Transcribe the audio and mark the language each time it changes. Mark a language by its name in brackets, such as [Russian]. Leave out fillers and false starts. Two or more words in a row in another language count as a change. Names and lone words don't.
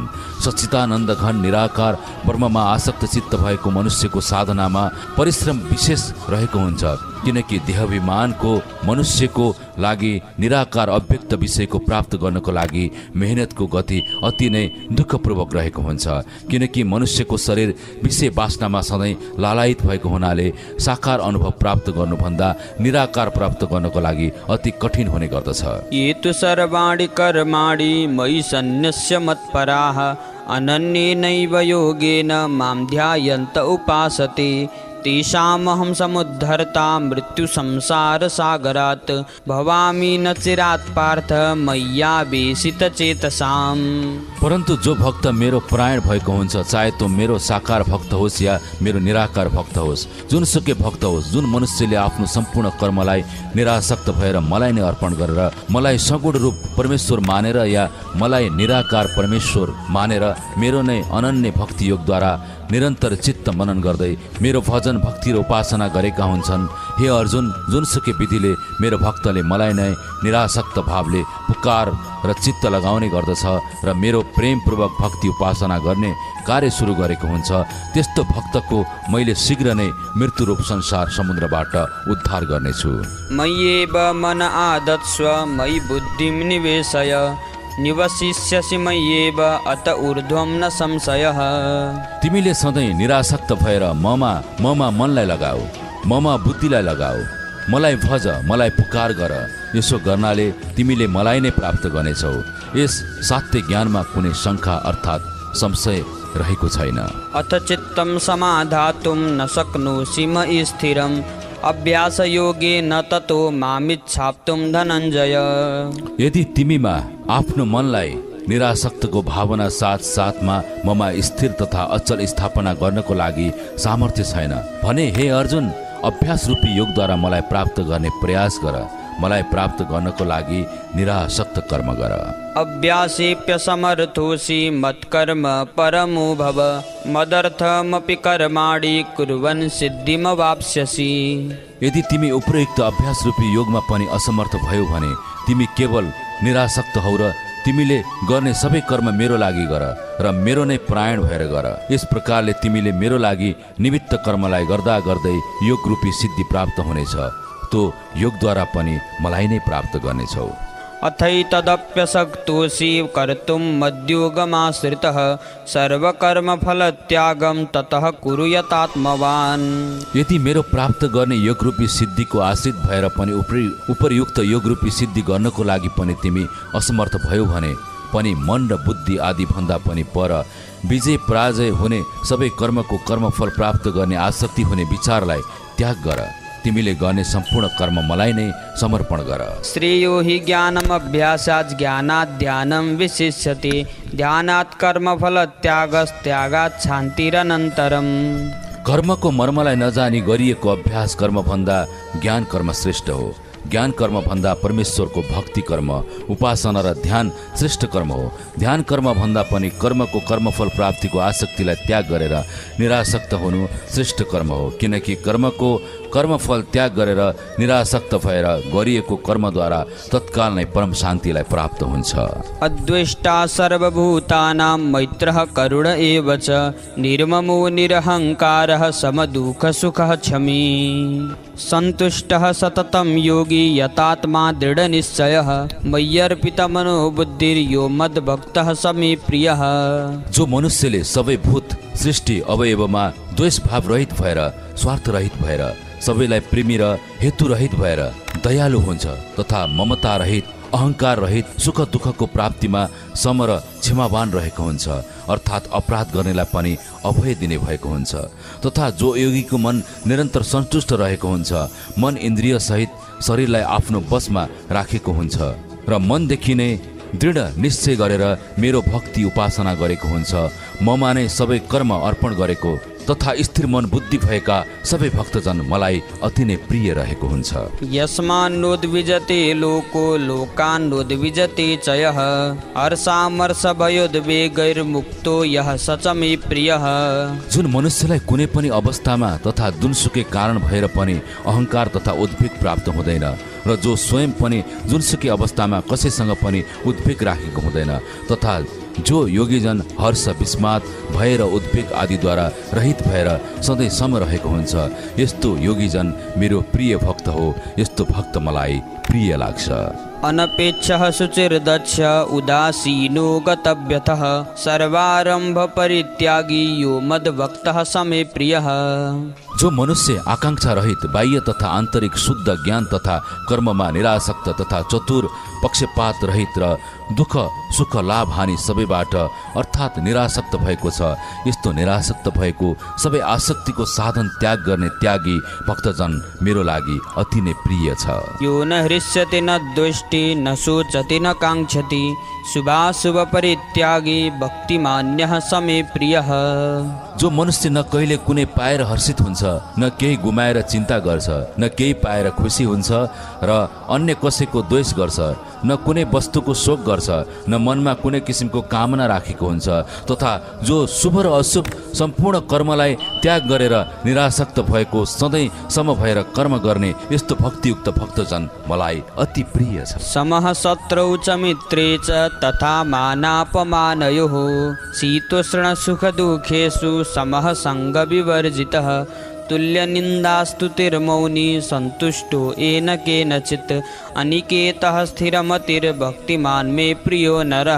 [Nepali] सच्चिदानन्द घन निराकार ब्रह्ममा आसक्त चित्त भएको मनुष्यको साधनामा परिश्रम विशेष रहेको हुन्छ, किनकि देहाभिमानको मनुष्यको लागि निराकार अव्यक्त विषयको प्राप्त गर्नको लागि मेहनतको गति अति नै दुःखपूर्वक रहेको हुन्छ, किनकि मनुष्यको शरीर विषय वासनामा सधैँ लालायित भएको हुनाले साकार अनुभव प्राप्त गर्नुभन्दा निराकार प्राप्त गर्नको लागि अति कठिन हुने गर्दछ। [Sanskrit] ये तु सर्वाणि कर्माणि मयि सन्न्यस्य मत्पराः अनन्येनैव योगेन मां ध्यायन्त उपासते तेषामहं समुद्धर्ता मृत्युसंसारसागरात् भवामि न चिरात् पार्थ मय्यावेशितचेतसाम्। [Nepali] परन्तु जो भक्त मेरो परायण भएको हुन्छ, चाहे तो मेरो साकार भक्त होस् या मेरो निराकार भक्त होस्, जुनसुकै भक्त होस्, जुन मनुष्यले आफ्नो सम्पूर्ण कर्मलाई निरासक्त भएर मलाई नै अर्पण गरेर मलाई सगुण रूप परमेश्वर मानेर या मलाई निराकार परमेश्वर मानेर मेरो नै अनन्य भक्ति योगद्वारा निरन्तर चित्त मनन गर्दै मेरो भजन भक्ति र उपासना गरेका हुन्छन्। हे अर्जुन, जुनसुकै विधिले मेरो भक्तले मलाई नै निरासक्त भावले पुकार र चित्त लगाउने गर्दछ र मेरो प्रेमपूर्वक भक्ति उपासना गर्ने कार्य सुरु गरेको हुन्छ, त्यस्तो भक्तको मैले शीघ्र नै मृत्युरूप संसार समुद्रबाट उद्धार गर्नेछु। [Sanskrit] मय्येव मन आदत्स्व मयि बुद्धिं निवेशय निवसिष्यसि मय्येव अत ऊर्ध्वं न संशयः। [Nepali] तिमीले सधैँ निरासक्त भएर ममा मनलाई लगाऊ, ममा बुद्धिलाई लगाऊ, मलाई भज, मलाई पुकार गर। यसो गर्नाले तिमीले मलाई नै प्राप्त गर्नेछौ। यस सात्य ज्ञानमा कुनै शङ्का अर्थात् संशय रहेको छैन। [Sanskrit] अथ चित्तं समाधातुं न शक्नोषि मयि स्थिरम् अभ्यास योगे न ततो मामिच्छाप्तुं धनञ्जय। [Nepali] यदि तिमीमा आफ्नो मनलाई निरासक्तको भावना साथमा ममा स्थिर तथा अचल स्थापना गर्नको लागि सामर्थ्य छैन भने हे अर्जुन, अभ्यास रूपी योगद्वारा मलाई प्राप्त गर्ने प्रयास गर। मलाई प्राप्त गर्नको लागि निरासक्त कर्म गर। [Sanskrit] अभ्यासेऽप्यसमर्थोऽसि मत्कर्म परमो भव मदर्थमपि कर्माणि कुर्वन् सिद्धिमवाप्स्यसि। [Nepali] यदि तिमी उपयुक्त अभ्यास रूपी योगमा पनि असमर्थ भयो भने तिमी केवल निरासक्त हौ र तिमीले गर्ने सबै कर्म मेरो लागि गर र मेरो नै परायण भएर गर। यस प्रकारले तिमीले मेरो लागि निमित्त कर्मलाई गर्दा गर्दै योग रूपी सिद्धि प्राप्त हुनेछ। तो योगद्वारा पनि मलाई नै प्राप्त गर्नेछौ। [Sanskrit] अथैतदप्यशक्तोऽसि कर्तुं मद्योगमाश्रितः सर्वकर्मफलत्यागं ततः कुरु यतात्मवान्। [Nepali] यदि मेरो प्राप्त गर्ने योगरूपी सिद्धिको आश्रित भएर पनि उपरयुक्त योगरूपी सिद्धि गर्नको लागि पनि तिमी असमर्थ भयो भने पनि मन र बुद्धि आदि भन्दा पनि पर विजय पराजय हुने सबै कर्मको कर्मफल प्राप्त गर्ने आसक्ति हुने विचारलाई त्याग गर। तिमीले गर्ने सम्पूर्ण कर्म मलाई नै समर्पण गर। [Sanskrit] श्रेयो हि ज्ञानम् अभ्यासात् ज्ञानात् ध्यानं विशिष्यते ध्यानात् कर्मफलत्यागस्त्यागात् शान्तिरनन्तरम्। [Nepali] कर्मको मर्मलाई नजानी गरिएको अभ्यास कर्मभन्दा ज्ञान कर्म श्रेष्ठ हो। ज्ञान कर्म भन्दा परमेश्वरको भक्ति कर्म उपासना र ध्यान श्रेष्ठ कर्म हो। ध्यान कर्म भन्दा पनि कर्मको कर्मफल प्राप्तिको आसक्तिलाई त्याग गरेर निरासक्त हुनु श्रेष्ठ कर्म हो, किनकि कर्मको कर्मफल त्याग गरेर निरासक्त भएर गरिएको कर्मद्वारा तत्काल नै परम शान्तिलाई प्राप्त हुन्छ। [Sanskrit] अद्वेष्टा सर्वभूतानां मैत्रः करुण एव च निर्ममो निरहङ्कारः समदुःखसुखः क्षमी सन्तुष्टः सततं योगी यतात्मा दृढनिश्चयः मय्यर्पितमनो बुद्धिर्यो मद्भक्तः स मे प्रियः। [Nepali] जो मनुष्यले सबै भूत सृष्टि अवयवमा द्वेष भाव रहित भएर स्वार्थ रहित भएर सबैलाई प्रेमी र हेतु रहित भएर दयालु हुन्छ तथा ममता रहित अहंकार रहित सुख दुःखको प्राप्तिमा सम र क्षमावान रहेको हुन्छ, अर्थात् अपराध गर्नेलाई पनि अभय दिने भएको हुन्छ, तथा जो योगीको मन निरन्तर सन्तुष्ट रहेको हुन्छ, मन इन्द्रिय सहित शरीरलाई आफ्नो वशमा राखेको हुन्छ र मनदेखि नै दृढ निश्चय गरेर मेरो भक्ति उपासना गरेको हुन्छ, ममा नै सबै कर्म अर्पण गरेको तथा स्थिर मन बुद्धि भएका सबै भक्तजन मलाई अति नै प्रिय रहेको हुन्छ। [Sanskrit] यस्मान्नोद्विजते लोको लोकान्नोद्विजते च यः हर्षामर्षभयोद्वेगैर्मुक्तो यः स च मे प्रियः। [Nepali] जुन मनुष्यलाई कुनै पनि अवस्थामा तथा जुनसुकै कारण भएर पनि अहंकार तथा उद्वेग प्राप्त हुँदैन र जो स्वयं पनि जुनसुकै अवस्थामा कसैसँग पनि उद्वेग राखेको हुँदैन तथा जो योगीजन हर्ष विस्मात भएर उद्वेग आदिद्वारा रहित भएर सधैँ सम रहेको हुन्छ, यस्तो योगीजन मेरो प्रिय भक्त हो। यस्तो भक्त मलाई प्रिय लाग्छ। [Sanskrit] अनपेक्षः शुचिर्दक्ष उदासीनो गतव्यथः सर्वारंभ परित्यागी यो मद्भक्तः स मे प्रियः। [Nepali] जो मनुष्य आकांक्षा रहित बाह्य तथा आन्तरिक शुद्ध ज्ञान तथा कर्ममा निरासक्त तथा चतुर पक्षपात रहित र दुःख सुख लाभ हानि सबैबाट अर्थात् निरासक्त भएको छ, यस्तो निरासक्त भएको सबै आसक्तिको साधन त्याग गर्ने त्यागी भक्तजन मेरो लागि अति नै प्रिय छ। [Sanskrit] यो न हृष्यति न द्वेष्टि न शोचति न काङ्क्षति शुभाशुभ परित्यागी भक्तिमान्यः स मे प्रियः। [Nepali] जो मनुष्य न कहिले कुनै पाएर हर्षित हुन्छ, न केही गुमाएर चिन्ता गर्छ, न केही पाएर खुसी हुन्छ र अन्य कसैको द्वेष गर्छ, न कुनै वस्तुको शोक गर्छ, न मनमा कुनै किसिमको कामना राखेको हुन्छ, तथा जो शुभ र अशुभ सम्पूर्ण कर्मलाई त्याग गरेर निरासक्त भएको सधैँ सम भएर कर्म गर्ने यस्तो भक्तियुक्त भक्तजन मलाई अति प्रिय छ। [Sanskrit] समः शत्रौ च मित्रे च तथा मानापमानयोः शीतोष्ण सुख दुःखेषु समः संग विवर्जितः तुल्यनिन्दास्तुतिर्मौनी सन्तुष्टो येन केनचित् अनिकेतः स्थिरमतिर्भक्तिमान् मे प्रियो नरः।